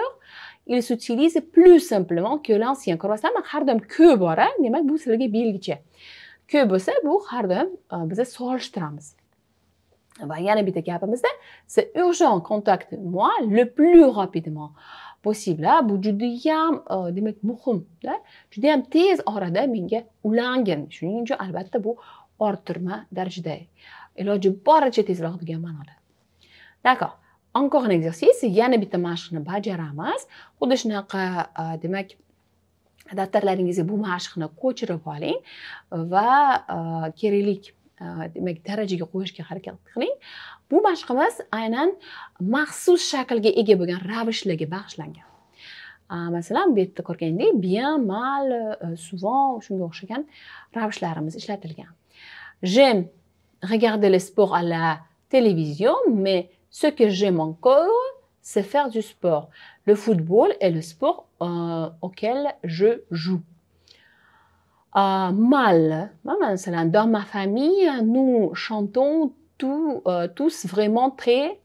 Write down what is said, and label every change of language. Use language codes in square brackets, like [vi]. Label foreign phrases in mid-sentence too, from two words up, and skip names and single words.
[fr] Il s'utilise plus simplement que l'ancien. [uz] Ko'rasizlarmi, har doim que bor, demak bu sizlarga belgicha. Que bo'lsa, bu har doim biz solishtiramiz. Va yana bitta gapimizda, [fr] c'est urgent, contacte-moi le plus rapidement possible. [uz] Bu juda ham demak muhim-da. Juda ham tez orada menga ulangin. Shuning uchun albatta bu orttirma darajada. Iloji boricha tezroq degan ma'noda. [fr] D'accord. Encore un exercice, [uz] yana bitta mashqni bajaramiz. Xuddi shunaqa demak daftarlaringizga bu mashqni ko'chirib oling va kerakli demak darajaga qo'yishga harakat qiling. Bu mashqimiz aynan maxsus shaklga ega bo'lgan ravishlarga bag'ishlangan. Masalan, bu yerda ko'rgandek, [fr] bien, mal, souvent [uz] shunga o'xshagan ravishlarimiz ishlatilgan. [fr] J'aime regarder le sport à la télévision, mais ce que j'aime encore, c'est faire du sport. Le football est le sport auquel je joue. Mal. Dans ma famille, nous chantons tous vraiment très.